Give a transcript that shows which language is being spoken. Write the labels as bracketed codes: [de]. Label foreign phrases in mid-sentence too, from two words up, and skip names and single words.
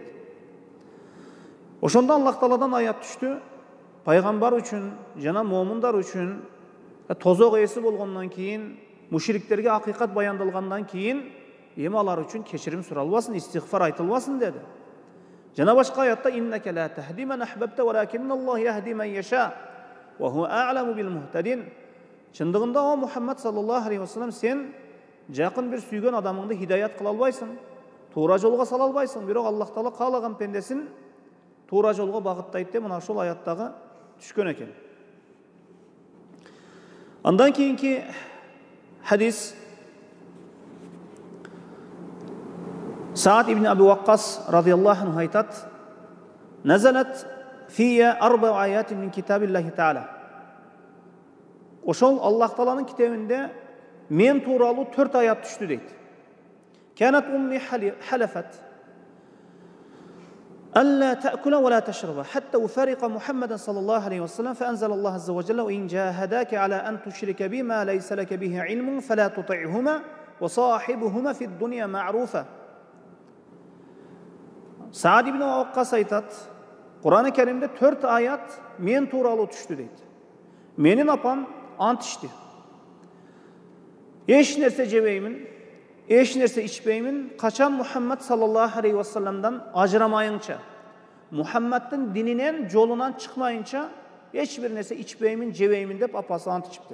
[ky] Ошондо Аллах Тааладан аят түштү. Пайгамбар үчүн жана момундар үчүн тозок ээси болгондон кийин, мушриктерге акыйкат баяндалгандан кийин эми алар үчүн кечирим суралбасын, истигфар айтылбасын деди. Жана башка аятта: [ar] "إنك لا تهدي من أحببت ولكن الله يهدي من يشاء وهو أعلم بالمهتدين." [ky] Чындыгында о Мухаммад [ar] صلى الله عليه وسلم, [ky] сен жакын бир сүйгөн адамыңды хидаят кыла албайсың. туура жолго сала албайсың, бирок Аллах Таала каалаган пендесин туура жолго багыттайт деп мына ушул аяттагы түшкөн экен. Андан кийинки хадис Саад ибн Аби Ваккас [ar] رضي الله عنه [ky] айтат: [ar] "نزلت في 4 آيات من كتاب الله تعالى." [ky] Ошол Аллах Тааланын китебинде мен тууралуу 4 аят түштү дейт. [ar] "كانت أمي حلفت ألا تأكل ولا تشرب حتى أفارق محمدا صلى الله عليه وسلم فأنزل الله عز وجل وإن جاهداك على أن تشرك بما ليس لك به علم فلا تطعهما وصاحبهما في الدنيا معروفا." [ky] Саад ибн Ваккас айтат, Кур'ан-ы Керимде 4 аят мен тууралуу түштү дейт. Менин апам ант ичти. Эч нерсе жебеймин, эч нерсе ичпеймин, качан Мухаммад [ar] صلى الله عليه وسلم [ky] ажырамайынча, Мухаммаддын дининен, жолунан чыкмайынча эч бир нерсе ичпеймин, жебеймин деп апасы ант ичиптир.